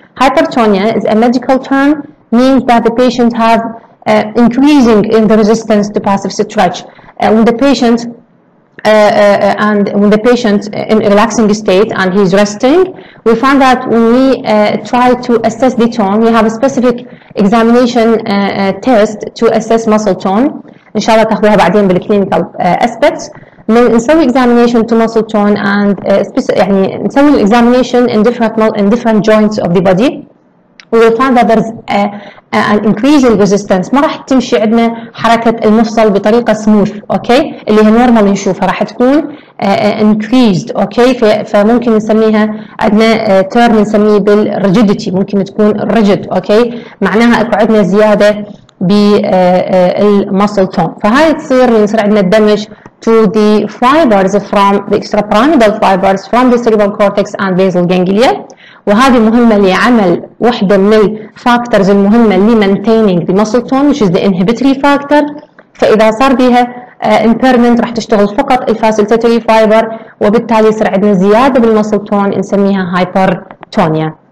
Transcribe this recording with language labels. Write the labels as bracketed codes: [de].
[en] Hypertonia is a medical term, means that the patient have increasing in the resistance to passive stretch. When the patient in a relaxing state and he's resting, we find that when we try to assess the tone, we have a specific examination test to assess muscle tone. [ar] إن شاء الله تاخذوها بعدين بال [en] clinical aspects. [ar] نسوي [en] examination to muscle tone and [ar] يعني نسوي [en] examination in different joints of the body. We will find that there is an increasing resistance. [ar] ما راح تمشي عندنا حركة المفصل بطريقة smooth، أوكي، اللي هي normal نشوفها، راح تكون increased، أوكي، فممكن نسميها عندنا term نسميه بالrigidity، ممكن تكون rigid، أوكي، معناها أكو عندنا زيادة بال [en] muscle tone. [ar] فهاي تصير يصير عندنا [en] damage to the fibers from the extrapyramidal fibers from the cerebral cortex and basal ganglia. [ar] وهذه مهمة لعمل واحدة من الفاكتورز المهمة اللي [en] maintaining the muscle tone which is the inhibitory factor. [ar] فإذا صار بها impairment راح تشتغل فقط الفاسيلتاتوري فايبر وبالتالي يصير عندنا زيادة بالمسل تون نسميها hypertonia.